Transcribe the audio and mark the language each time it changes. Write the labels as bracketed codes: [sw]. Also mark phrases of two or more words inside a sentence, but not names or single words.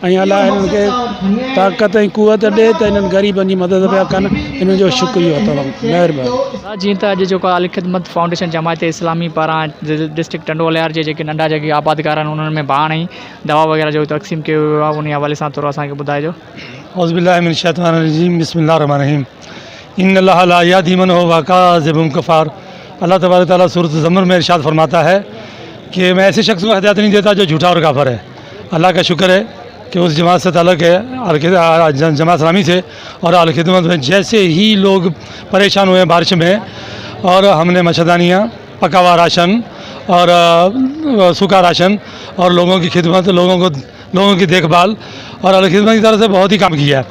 [sd] ऐं अलाह हिननि खे ताक़त ऐं कुवत ॾिए त हिननि ग़रीबनि जी मदद पिया कनि हिननि जो शुक्रियो तमामु महिरबानी। जीअं त अॼु जेको अल ख़िदमत फाउंडेशन जमायत इस्लामी पारां डिस्ट्रिक्ट टंडोलियार जे जेके नंढा जेके आबादकार आहिनि उन्हनि में बाण ऐं दवा वग़ैरह जो तक़सीम कयो वियो आहे, उन हवाले सां थोरो असांखे ॿुधाइजो। [ar] أعوذ بالله من الشيطان الرجيم، بسم الله الرحمن الرحيم۔ إن الله لا يهدي من هو كاذب كفار. الله تبارك تعالى [ur] سورت زمر میں ارشاد فرماتا ہے کہ میں ایسے شخص کو ہدایت نہیں دیتا جو جھوٹا اور کافر ہے. اللہ کا شکر ہے کہ اس جماعت سے تعلق ہے، جماعت اسلامی سے اور الخدمت میں. جیسے ہی لوگ پریشان ہوئے بارش میں اور ہم نے مچھردانیاں، پکا ہوا راشن اور سوکھا راشن اور لوگوں کی خدمت، لوگوں کی دیکھ بھال اور الخدمت کی طرف سے بہت ہی کام کیا ہے.